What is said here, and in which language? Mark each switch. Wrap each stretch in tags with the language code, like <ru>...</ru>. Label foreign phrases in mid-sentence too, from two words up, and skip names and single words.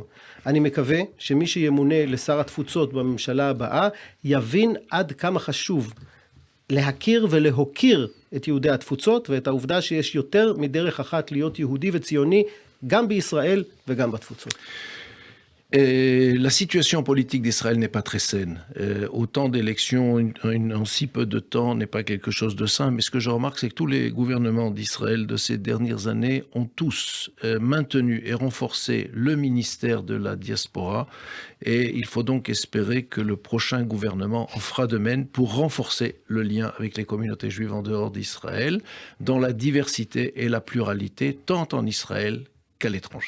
<he>אני מקווה שמי שימונה לשר התפוצות בממשלה הבאה יבין עד כמה חשוב להכיר ולהוקיר את יהודי התפוצות ואת העובדה שיש יותר מדרך אחת להיות יהודי וציוני גם בישראל וגם בתפוצות.</he> <fr>Et la situation politique d'Israël n'est pas très saine. Autant d'élections en si peu de temps n'est pas quelque chose de sain, mais ce que je remarque, c'est que tous les gouvernements d'Israël de ces dernières années ont tous maintenu et renforcé le ministère de la diaspora, et il faut donc espérer que le prochain gouvernement en fera de même pour renforcer le lien avec les communautés juives en dehors d'Israël, dans la diversité et la pluralité, tant en Israël qu'à l'étranger.</fr>